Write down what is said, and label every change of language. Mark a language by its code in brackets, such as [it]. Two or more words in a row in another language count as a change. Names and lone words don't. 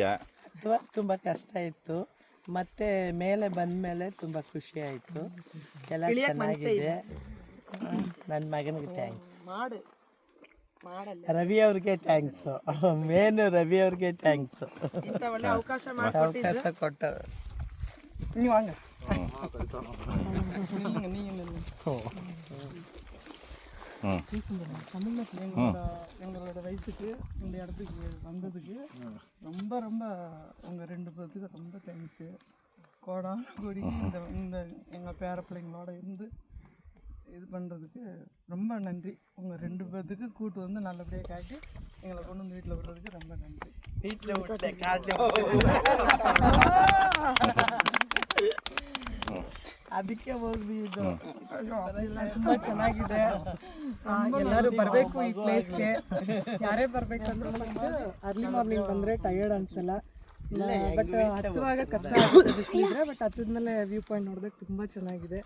[kn] ತುಂಬ ಕಷ್ಟ ಇತ್ತು, ಮತ್ತೆ ಮೇಲೆ ಬಂದ ಮೇಲೆ ತುಂಬ ಖುಷಿ ಆಯಿತು. ಎಲ್ಲ ಚೆನ್ನಾಗಿದೆ. ನನ್ನ ಮಗನಿಗೆ ಥ್ಯಾಂಕ್ಸ್, ರವಿ ಅವ್ರಿಗೆ ಥ್ಯಾಂಕ್ಸು, ಮೇನು ರವಿ ಅವ್ರಿಗೆ ಥ್ಯಾಂಕ್ಸು. ಒಳ್ಳೆ ಅವಕಾಶ ಕೊಟ್ಟ ನೀವು ಹಂಗೆ [ta] எங்களோட வயசுக்கு இந்த இடத்துக்கு வந்ததுக்கு ரொம்ப ரொம்ப உங்கள் 2 பேர்த்துக்கு ரொம்ப தேங்க்ஸு. கோடான கோடி இந்த எங்கள் பேர பிள்ளைங்களோட இருந்து இது பண்ணுறதுக்கு ரொம்ப நன்றி. உங்கள் 2 பேர்த்துக்கு கூட்டு வந்து நல்லபடியாக காட்டி எங்களை கொண்டு வந்து வீட்டில் விடுறதுக்கு ரொம்ப நன்றி. வீட்டில் விட்டு காட்டி [kn] ಅದಕ್ಕೆ ಹೋಗ್ವಿ. ಇದು ತುಂಬ ಚೆನ್ನಾಗಿದೆ. ಎಲ್ಲರೂ ಬರಬೇಕು ಈ ಪ್ಲೇಸ್ಗೆ. ಯಾರೇ ಬರಬೇಕಂದ್ರೆ [en] first early morning [kn] ಬಂದರೆ ಟಯರ್ಡ್ ಅನ್ಸಲ್ಲ. ಬಟ್ ಹತ್ತುವಾಗ ಕಷ್ಟ ಆಗುತ್ತೆ ಬಿಸಿಲಿದ್ರೆ, ಬಟ್ ಹತ್ತದ್ಮೇಲೆ [en] view point [kn] ನೋಡೋದಕ್ಕೆ ತುಂಬ ಚೆನ್ನಾಗಿದೆ.